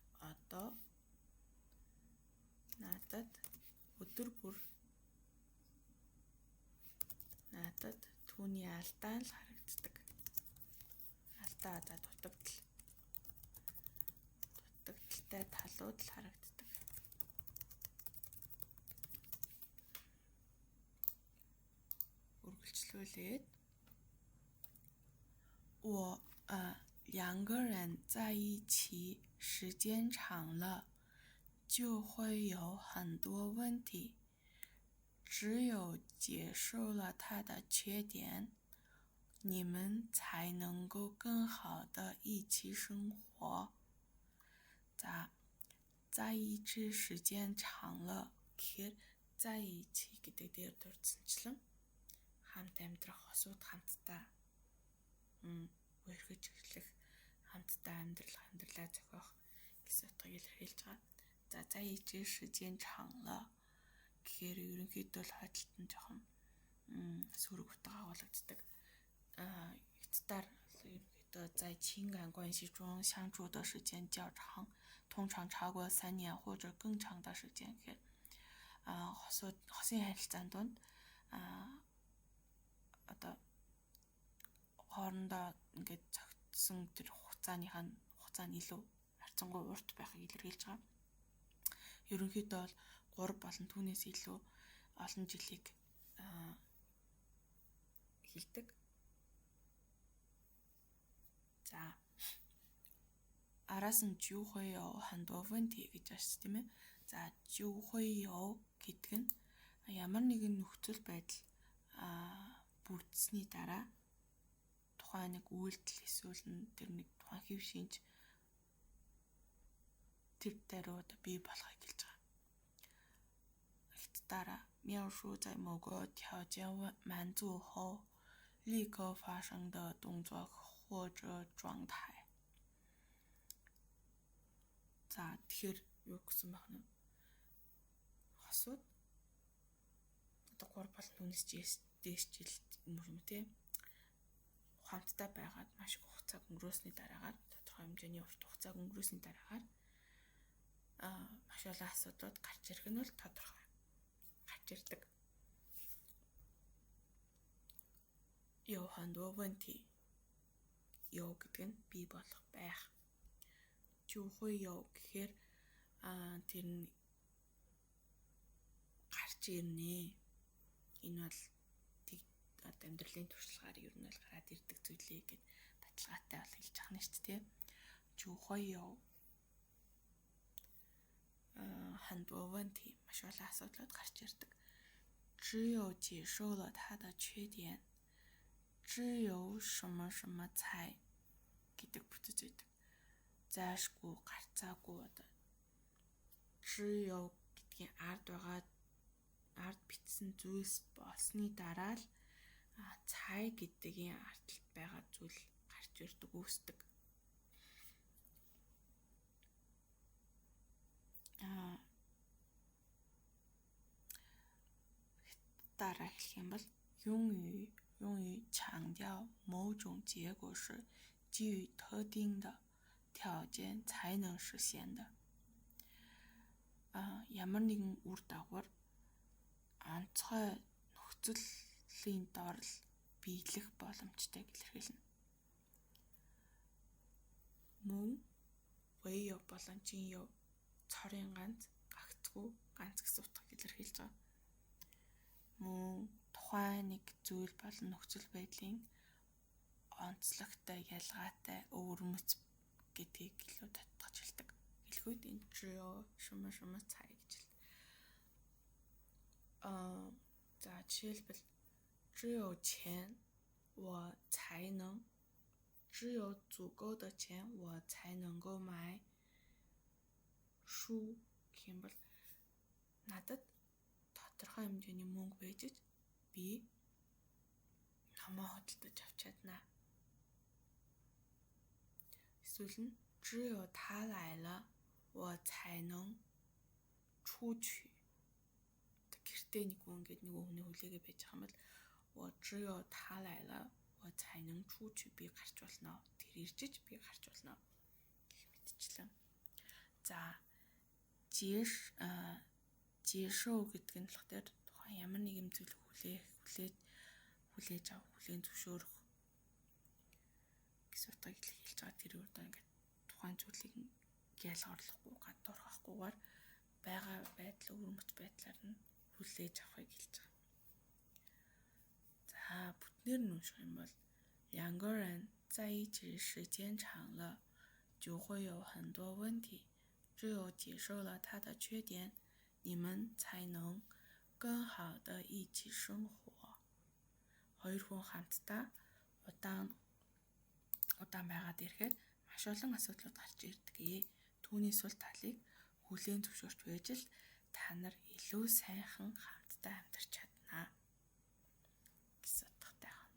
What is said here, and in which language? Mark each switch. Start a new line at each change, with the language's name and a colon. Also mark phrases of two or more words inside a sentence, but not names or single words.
Mongolian: Одоо надад өдөр бүр надад түүний алдаа л харагддаг. Алдаа одоо дутагдaltaй талууд л харагддаг.
Chinese: Үргэлжлүүлээд 我两个人在一起时间长了就会有很多问题，只有接受了他的缺点，你们才能够更好的一起生活。在一起时间长了
Mongolian: гэхээр
Chinese: 在一起
Mongolian: гэдэг дээр дурдсанчлан хамт амьдрах, хосууд хамтдаа үерхэж эхлэх, хамтдаа амьдралаа зохиох гэсэн утгыг илэрхийлж байгаа. За,
Chinese: 在一起时间长了
Mongolian: гэхээр ерөнхийдөө л хойдолд нь жоохон сөрөг утга агуулгаддаг.
Chinese: 在情感关系中相处的时间较长，通常超过3年或者更长的时间。
Mongolian: хосын харилцаанд донд одоо хоорондоо ингээд зохицсон тэр хугацаа нь илүү харьцангуй урт байхыг илэрхийлж байгаа. Ерөнхийдөө бол 3 болон түүнээс илүү олон жилийг хэлдэг. За, араас нь
Chinese: 就会有很多问题
Mongolian: гэж байна тийм ээ. За,
Chinese: 就会有
Mongolian: гэдэг нь ямар нэгэн нөхцөл байдал бүрдсэний дараа тухайн нэг үйлдэл эсвэл тэр нэг тухайн хэв шинж тэр даруйд бий болохыг хэлж байгаа. Ихт дараа
Chinese: 描述在某个条件满足后立刻发生的动作或者状态.
Mongolian: За, тэгэхээр юу гэсэн байх нь? Хосууд одоо 3 болон түүнээс дээш жил юм тий. Хамтдаа байгаад маш их хугацааг өнгөрөөсний дараагаар тодорхой хэмжээний урт хугацааг өнгөрөөсний дараагаар маш олон асуудлууд гарч ирэх нь бол тодорхой. Гарч ирдэг.
Chinese: 有很多问题.
Mongolian: 有 гэдэг нь бий болох байх.
Chinese: 就会有
Mongolian: гэхээр тэр гарч ирнэ. Энэ бол амьдралын туршлагаар ер нь бол гараад ирдэг зүйлээ гэд баталгаатай бол хэлж байгаа нь шүү дээ.
Chinese: 就会有很多问题
Mongolian: маш олон асуудлууд гарч ирдэг.
Chinese: 只有接受了它的缺点，只有什么什么才
Mongolian: гэдэг бүтэж байдаг. Зайшгүй гарцаагүй одоо 只有 гэдгийн ард бичсэн зүйлс болсны дараа л цай гэдгийн ардлт байгаа зүйл гарч ирдэг, үүсдэг. Дараа хэлэх юм бол
Chinese: 用于强调某种结果是基于特定的条件才能实现的.
Mongolian: Ямар нэгэн үр дагавар онцгой нөхцөлийн дор л биелэх боломжтой илэрхийлнэ. Мөн 唯有 болон 仅有 цорын ганц, гагцгүй ганц гэсэн утгыг илэрхийлж байгаа. Мөн тухайн нэг зүйл болон нөхцөл байдлын онцлогтой, ялгаатай, өвөрмөц гэдгийг илүү татгаж хэлдэг. Хэлэхэд энэ
Chinese: 只有什么什么才
Mongolian: гэж хэлдэг. За жишээлбэл
Chinese: 只有钱我才能 只有足够的钱我才能够买书
Mongolian: гэх юм бол надад тодорхой хэмжээний мөнгө байж ч би номоо хөдөлтөж авч чадна. Эсвэл нь
Chinese: 只有他来了我才能出去.
Mongolian: Гэртээ нэг хүн ингээд нэг хүний хүлээгээ байж байгаа юм бол
Chinese: 我只有他来了我才能出去.
Mongolian: Би гарч болно. Тэр иржиж би гарч болно гэх мэтчлэн. За жишээ гэдэг нь болохоор тухайн ямар нэгэн зүйл хүлээж авах, хүлээн зөвшөөрөх гэсэн утгыг хэлж байгаа. Тэр үрдээ ингээд тухайн зүйлийг ялгарлахгүй, гадуурхахгүйгээр байгаа байдал, өвөрмөц байдлаар нь хүлээж авахыг хэлж байгаа. За бүтнээр нь унших юм бол
Chinese: 两个人在一起时间长了就会有很多问题，只有接受了他的缺点，你们才能更好的一起生活.
Mongolian: Хоёр хүн хамтдаа удаан байгаад ирэхэд маш олон асуудлууд гарч ирдэг. Түүний сул талыг хүлээн зөвшөөрч байж л та нар илүү сайхан хамтдаа амьдарч чадна гэсэн утгатай байна.